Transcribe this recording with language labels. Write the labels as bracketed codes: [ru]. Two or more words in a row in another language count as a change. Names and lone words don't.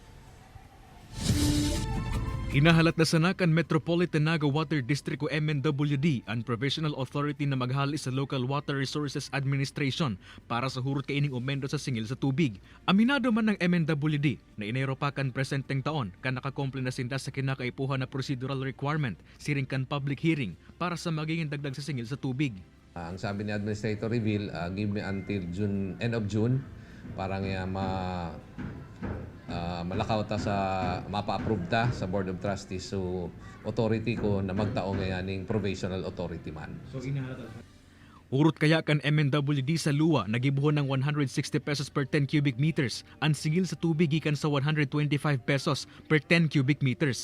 [bik] Hinahalat na sanakan Metropolitan Naga Water District o MNWD ang [en] provisional authority [bik] na maghali sa Local Water Resources Administration para sa hurot kaining umendo sa singil sa tubig. Aminado man ng MNWD na Enero pa kan presenteng taon kan nakakomple na sinda sa kinakaipuhan na [en] procedural requirement [bik] siring kan [en] public hearing [bik] para sa magiging dagdag sa singil sa tubig. Ang sabi ni Administrator Reveal, [en] give me until end of June [bik] para nga malakaw ta sa mapa-approve ta sa Board of Trustees, so authority ko na magtao ngayaning [en] provisional authority [bik] man. Urot kaya kan MNWD sa LUWA nagibuhon ng 160 pesos per 10 [en] cubic meters [bik] ang singil sa tubig gikan sa 125 pesos per 10 [en] cubic meters.